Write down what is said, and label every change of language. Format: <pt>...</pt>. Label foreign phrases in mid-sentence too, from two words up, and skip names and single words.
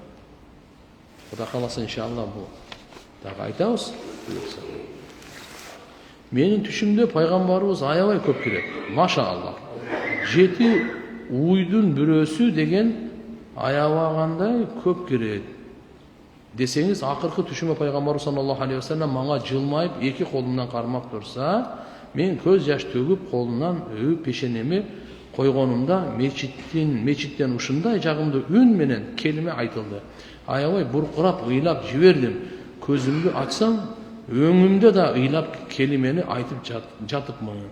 <ky>Кудай кааласа иншалла бул дагы айтабыз. Менин түшүмдө пайгамбарыбыз аябай көп кирет. Машаалла. 7 уйдун бирөөсү деген аябагандай көп кирет. Десеңиз, акыркы түшүмө пайгамбарыбыз</ky> <ar>صلى الله عليه وسلم</ar> <ky>мага жылмайып эки колумдан кармап турса, мен көз жаш төгүп колунан пешенеме койгонумда мечиттен ушундай жагымдуу үн менен келиме айтылды. Аябай буркурап ыйлап жибердим. Көзүмдү ачсам, өңүмдө да ыйлап келимени айтып жатыпмын.</ky>